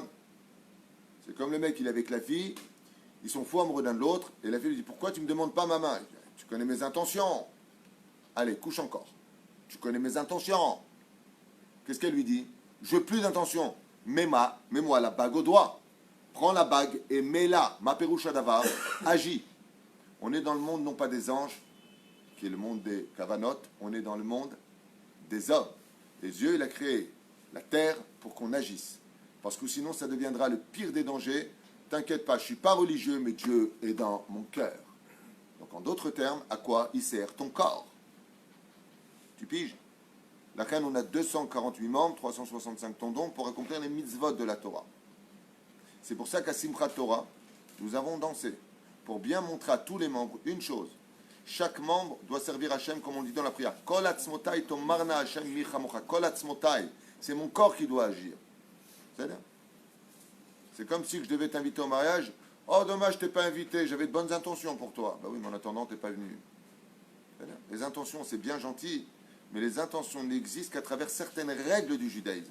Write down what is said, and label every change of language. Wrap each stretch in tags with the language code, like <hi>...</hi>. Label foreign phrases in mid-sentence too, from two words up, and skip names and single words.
<fr>C'est comme le mec, il est avec la fille, ils sont fous amoureux l'un de l'autre, et la fille lui dit, pourquoi tu ne me demandes pas ma main? Tu connais mes intentions. Allez, couche encore. Tu connais mes intentions. Qu'est-ce qu'elle lui dit? Je veux plus d'intentions. Mets-moi la bague au doigt. Prends la bague et mets-la.</fr> <he>מה פירושו דבר,</he> <fr>agis. On est dans le monde non pas des anges, qui est le monde des kavanot, on est dans le monde des hommes. Et Dieu, il a créé la terre pour qu'on agisse. Parce que sinon, ça deviendra le pire des dangers. T'inquiète pas, je ne suis pas religieux, mais Dieu est dans mon cœur. Donc, en d'autres termes, à quoi il sert ton corps? Tu piges? La reine, on a 248 membres, 365 tendons pour accomplir les mitzvot de la Torah. C'est pour ça qu'à Simchat Torah, nous avons dansé pour bien montrer à tous les membres une chose. Chaque membre doit servir Hachem comme on dit dans la prière.</fr> <he>כל עצמותי תאמרנה השם מי כמוך. כל עצמותי.</he> <fr>C'est mon corps qui doit agir. C'est comme si je devais t'inviter au mariage. Oh, dommage, je t'ai pas invité. J'avais de bonnes intentions pour toi. Ben oui, mais en attendant, tu n'es pas venu. Les intentions, c'est bien gentil. Mais les intentions n'existent qu'à travers certaines règles du judaïsme.</fr>